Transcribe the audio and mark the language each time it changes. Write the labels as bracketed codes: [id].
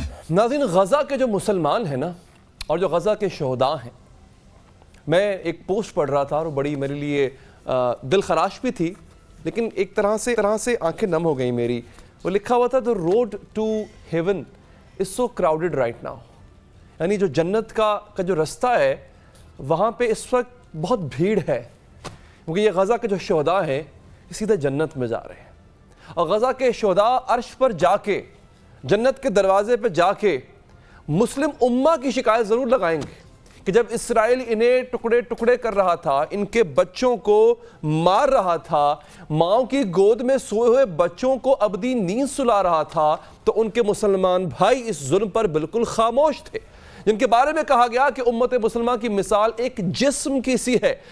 [ur] ناظرین، غزہ کے جو مسلمان ہیں نا اور جو غزہ کے شہداء ہیں، میں ایک پوسٹ پڑھ رہا تھا اور بڑی میرے لیے دل خراش بھی تھی، لیکن ایک طرح سے آنکھیں نم ہو گئیں میری. وہ لکھا ہوا تھا [en] the road to heaven is so crowded right now. [ur] یعنی جو جنت کا جو رستہ ہے وہاں پہ اس وقت بہت بھیڑ ہے، کیونکہ یہ غزہ کے جو شہداء ہیں سیدھے جنت میں جا رہے ہیں. اور غزہ کے شہداء عرش پر جا کے، جنت کے دروازے پہ جا کے مسلم امہ کی شکایت ضرور لگائیں گے کہ جب اسرائیل انہیں ٹکڑے ٹکڑے کر رہا تھا، ان کے بچوں کو مار رہا تھا، ماؤں کی گود میں سوئے ہوئے بچوں کو ابدی نیند سلا رہا تھا، تو ان کے مسلمان بھائی اس ظلم پر بالکل خاموش تھے، جن کے بارے میں کہا گیا کہ امت مسلمہ کی مثال ایک جسم کی سی ہے.